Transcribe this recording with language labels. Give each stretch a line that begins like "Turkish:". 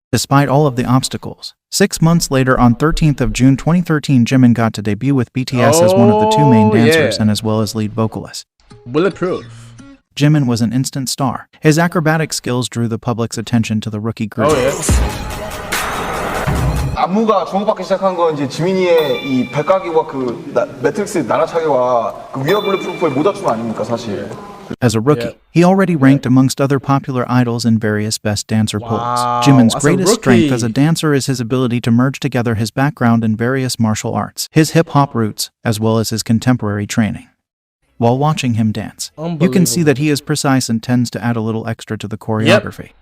English: Despite all of the obstacles, 6 months later on 13th of June 2013, Jimin got to debut with BTS as one of the 2 main dancers and as well as lead vocalist. Bulletproof. Jimin was an instant star. His acrobatic skills drew the public's attention to the rookie group. Oh yeah.
Korean: 안무가 주목받기 시작한 건 이제 지민이의 이 백각기와 그 매트릭스의 날아차기와 그 위아 블루프루프의 모자춤 아닙니까 사실.
English: As a rookie, he already ranked amongst other popular idols in various Best Dancer polls. Jimin's as a greatest strength as a rookie. dancer is his ability to merge together his background in various martial arts, his hip-hop roots, as well as his contemporary training. While watching him dance, you can see that he is precise and tends to add a little extra to the choreography.